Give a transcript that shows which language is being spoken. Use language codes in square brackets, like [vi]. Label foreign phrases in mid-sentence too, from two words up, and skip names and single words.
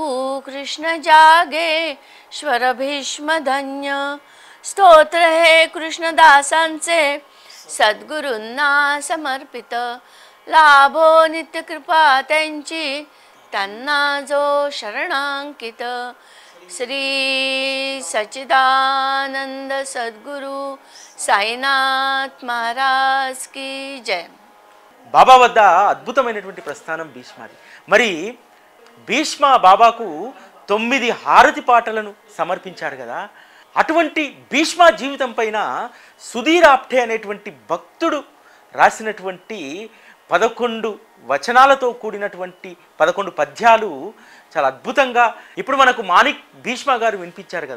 [mr] कृष्ण जागे श्वर भीष्म धन्य स्तोत्र हे कृष्णदासांचे सद्गुरूंना समर्पित लाभो नित्य कृपा त्यांची त्यांना जो शरणांकित [hi] श्री सच्चिदानंद सद्गुरु साईनाथ महाराज की जय. [te] బాబా వద్ద అద్భుతమైనటువంటి ప్రస్థానం భీష్మాది. మరి భీష్మ బాబాకు 9 హారతి పాటలను సమర్పించారు కదా. అటువంటి భీష్మ జీవితం పైన సుధీర్ ఆప్టే అనేటువంటి భక్తుడు రాసినటువంటి 11 వచనాలతో కూడినటువంటి 11 పద్యాలు చాలా అద్భుతంగా ఇప్పుడు మనకు మాణిక్ భీష్మ గారు వినిపించారు కదా.